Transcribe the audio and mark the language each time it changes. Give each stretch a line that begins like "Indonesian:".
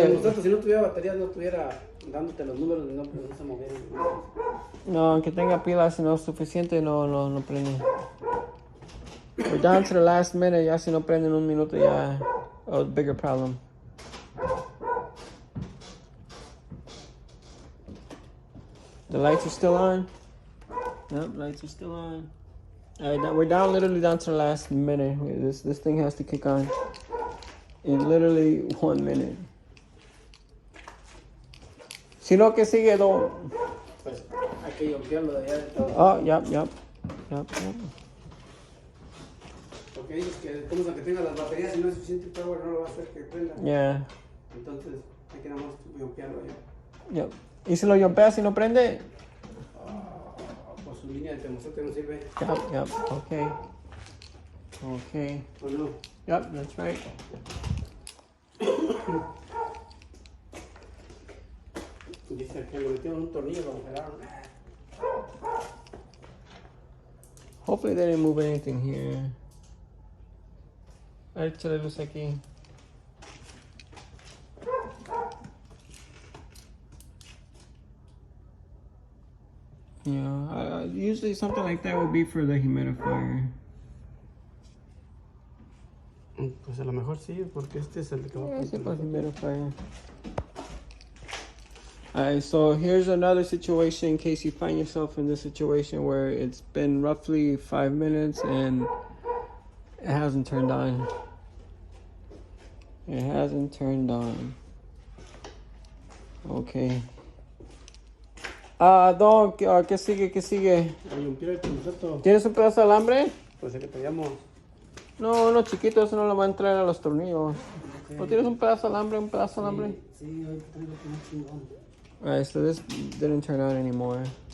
Spanish: El termostato, si no tuviera batería, no estuviera dándote los números de no se movieran. No, aunque tenga pilas, si no es suficiente, no prende.
English: We're down to the last minute.
Spanish: Ya si no prende en un minuto, ya
English: a bigger problem. The lights are still on. Yep, lights are still on. Alright, now we're down literally down to the last minute. This thing has to kick on in literally 1 minute.
Spanish: Si no, que sigue, though. Pues hay que yonkearlo de allá de todo.
English: Oh, yep.
Spanish: Porque dices que como que tenga las baterías, si no es suficiente power, no lo va a hacer que prenda.
English: Yeah.
Spanish: Entonces hay que nada más yonkearlo allá. Yep. Y si lo yompeas y no prende. Pues su línea de termostato no sirve.
English: Yep. Okay.
Spanish: ¿O no?
English: Yep, that's right.
Spanish: Dice que le metieron un tornillo, lo operaron.
English: Hopefully they didn't move anything here.
Spanish: Échale luz aquí.
English: Yeah, usually something like that would be for the humidifier.
Spanish: Pues a lo mejor sí, porque este es el que va a
English: Yeah, for humidifier. Alright, so here's another situation in case you find yourself in this situation where it's been roughly 5 minutes and it hasn't turned on. It hasn't turned on. Okay.
Spanish: Don, ¿qué sigue? A limpiar el termostato. ¿Tienes un pedazo de alambre? Pues el que traíamos. No, chiquito, eso no lo va a entrar a los tornillos.
English: Okay.
Spanish: ¿No tienes un pedazo de alambre? Sí, hoy traigo un chingón.
English: Alright, so this didn't turn on anymore.